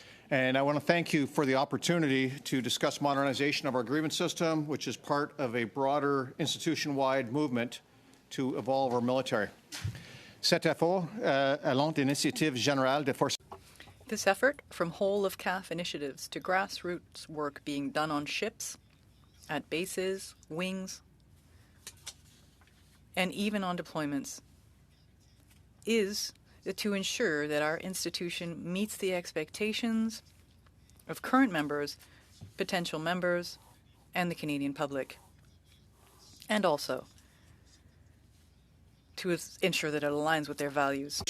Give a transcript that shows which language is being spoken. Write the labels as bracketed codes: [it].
[en] And I want to thank you for the opportunity to discuss modernization of our grievance system, which is part of a broader institution-wide movement to evolve our military. [fr] Cet effort allant d'initiatives générales des forces. [en] This effort, from whole-of-CAF initiatives to grassroots work being done on ships, at bases, wings, and even on deployments, is to ensure that our institution meets the expectations of current members, potential members, and the Canadian public, and also to ensure that it aligns with their values.